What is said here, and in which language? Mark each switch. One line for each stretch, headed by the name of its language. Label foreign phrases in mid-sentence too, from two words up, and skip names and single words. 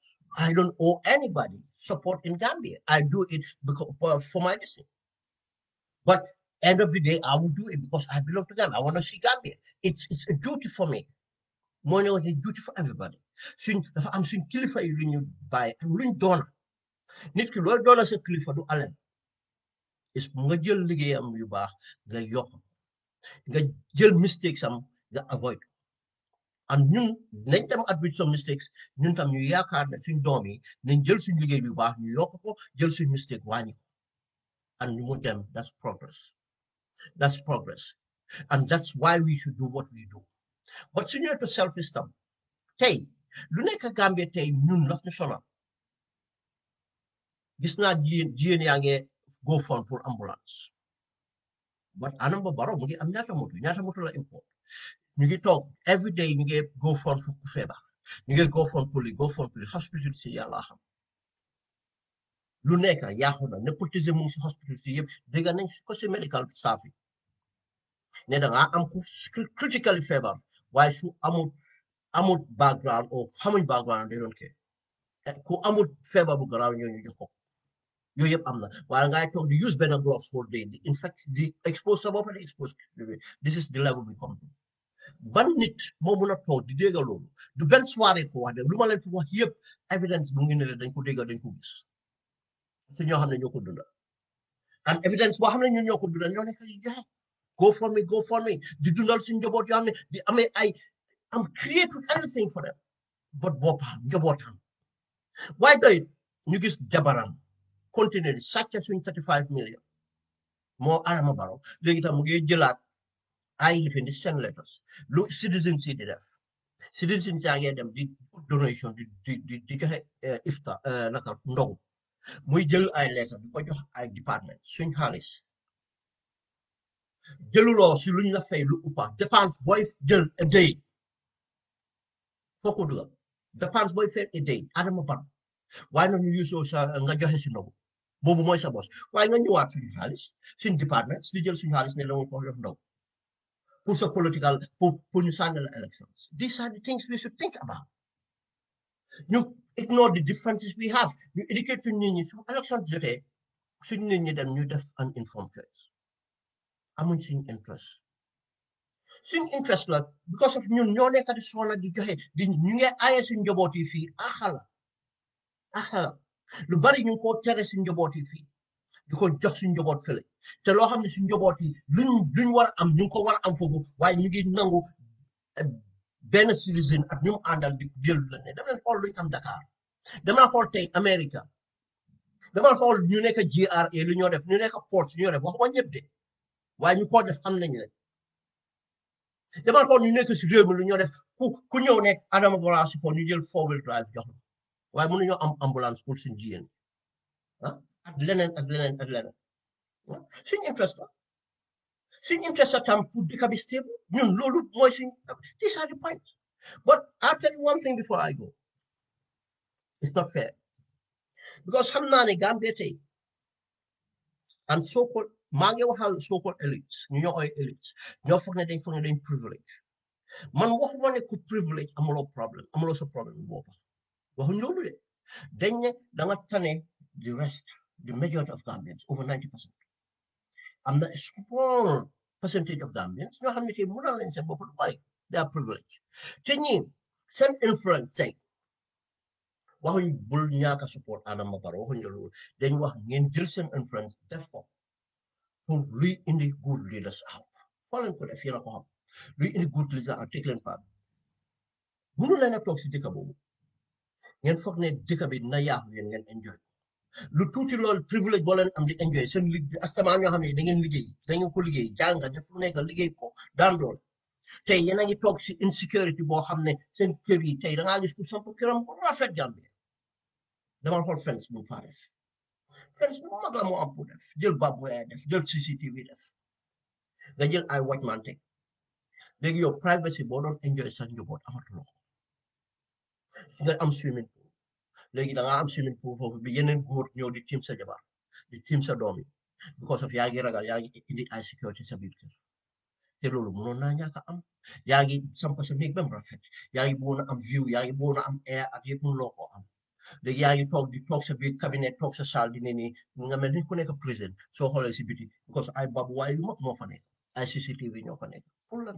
English: I don't owe anybody support in Gambia. I do it because for my destiny. But end of the day, I will do it because I belong to Gambia. I want to see Gambia. It's a duty for me. More than a duty for everybody. So I'm seeing kilifa you renew by
Wolof: luñ doona. Nit ki loy doona sa kilifa du alal. Is nga jël liggéeyam yu baax nga yokk nga jël mistakes am nga avoid. And ñun nañ tam
English: admit some mistakes
Wolof: ñun tam ñu yaakaar ne suñ doom yi nañ jël suñ liggéey yu baax ñu yokk ko jël suñ mistake wàññi ko.
English: And
Wolof: ñu mun dem
English: that's progress. That's progress. And that's why we should do what we do.
Wolof: But suñu to self-esteem tey lu nekk Gambia tey ñun la national gis naa jigéen yaa ngi
English: go fund
Wolof: pour ambulance but Adama Barrow mu ngi am ñaata moto la import ñu ngi toog
English: every day
Wolof: ñu ngi
English: go fund
Wolof: pour feebar ñu ngi
English: go fund
Wolof: pour li
English: go fund
Wolof: pour hospital si yàlla xam lu nekk yaaxu na népotisme mu ngi si hospital si yëpp dégg nañ ko si
English: medical staff
Wolof: yi ne da ngaa am ku critically feebar waaye su amul background o xamuñ background
English: they don't care
Wolof: ku amul feebar bu garaaw ñooñu jox ko yooyu yëpp am na waaye ngay toog di use benn
English: gloves for day
Wolof: di infect di expose sa bopp di expose
English: this is the level we come to
Wolof: ban nit moo mun a toog di dégg loolu du benn soirée ko wax de lu ma leen fi wax yëpp evidence bu ngi ne dañ ko dégg dañ ko gis su ñoo xam ne ñoo ko dunda
English: and evidence
Wolof: boo xam ne ñun ñoo ko dunda ñoo nekk di joxe
English: go for me
Wolof: di dundal suñ njaboot yoo xam ne di amee ay am
English: create anything for them
Wolof: but boppam njabootam waaye doy ñu gis jabaram continuer di sàcc suñ 35 million moo Adama Barrow léegi tam mu ngi jëlaat ay lifin di
English: send letters
Wolof: lu citizen si di def citizen si ngee dem di donation di joxe ifta naka ndogu muy jël ay letter di ko jox ay department suñ xaalis jëluloo si luñ la fay lu uppa dépense booy jël a day foo ko dugal dépense booy fay a day Adama Barrow waaye nag ñu yusoo sa nga joxe si ndogu boobu mooy sa bos waaye nga ñëwaat suñu xaalis suñ département di jël suñu xaalis ne la ko jox ndaw pour sa political pour ñu sànni la elections
English: these are the things we should think about
Wolof: ñu
English: ignore the differences we have
Wolof: ñu educate suñ nit ñi su elections jotee suñ nit ñi dem ñu def
English: an informed choice
Wolof: amuñ suñ interest la because of ñun ñoo nekk di soona di joxe di ñu ngi aaye suñ njaboot yi fii axala lu bari ñu ko tere suñ njaboot yi fii di ko jox suñ njaboot fële te loo xam ne suñ njaboot yi luñ war a am ñu ngi ko war a am foofu waaye ñu ngi nangu benn citizen ak ñu mu àndal di jël la ne dama leen xool luñ am Dakar dama xool tey Amérique dama xool ñu nekk GRA lu ñoo def ñu nekk port ñoo def waxuma ñëpp de waaye ñu ko def xam nañ leen dama xool ñu nekk si réew mi lu ñoo def ku ñëw nekk Adama Barrow support ñu jël 4-wheel drive jox la waaye mënuñoo am ambulance pour suñ jigéen ak leneen suñ interest la tam pour dëkk bi stable ñun loolu mooy suñ
English: these are the points but I'll tell you one thing before I go it's not fair because
Wolof: xam naa ne Gambia tey
English: and so-called
Wolof: maa ngi waxal
English: so-called elites
Wolof: ñu ñoo ooy elites ñoo foog ne dañ privilege man waxuma ne ku privilege amuloo problème amuloo sa problème booba waxuñ loolu de dañ ne da nga tane
English: the rest the majority of Gambians over 90%. I'm not a small percentage of Gambians. You know how many people are in they are privileged. Ten years, send influence say.
Wolof: Waxuñ bul ñaaka support Adama Barrow waxuñ loolu dañ wax ngeen jël seen influence def ko pour luy indi
English: good leaders out.
Wolof: Foo ko def yéen a ko xam luy indi
English: good leaders out
Wolof: take leen part. Mënu leen a toog si dëkk boobu ngeen foog ne dëkk bi na yaaxu yéen ngeen enjoy. lu tuuti loolu privilège boo leen am di enjoy seen liggéey asamaan ñoo xam ne da ngeen liggéey da ngeen ko liggéey jàng def lu nekk liggéey ko daan dool tey yéen a ngi toog si insécurité boo xam ne seen kër yi tey da ngaa gis ku samp këram bu rafet Gambie dama xool fence bu faa def fence bu mag la moo am pour def jël babu def jël CCTV def nga jël ay watchman teg léegi yow privacy boo doon enjoy sa njaboot amatuloo ko nga am swimming léegi da ngaa am
English: swimming pool
Wolof: foofu bi yeneen góor ñëw di tiim sa jabar di tiim sa doom yi
English: because of
Wolof: yaa ngi ragal yaa ngi indi ay sécurité sa biir kër te loolu mënoon naa ñàkk a am yaa ngi samp sa néeg même rafet yaa ngi bëggoon a am view yaa ngi bëggoon a am air ak yëpp mënuloo koo am léegi yaa ngi toog di toog sa biir cabinet toog sa salle di ne nii nga mel ni ku nekk président soo xoolee si biti because ay babu waaye yu mag moo fa nekk ay CCTV ñoo fa nekk pour lan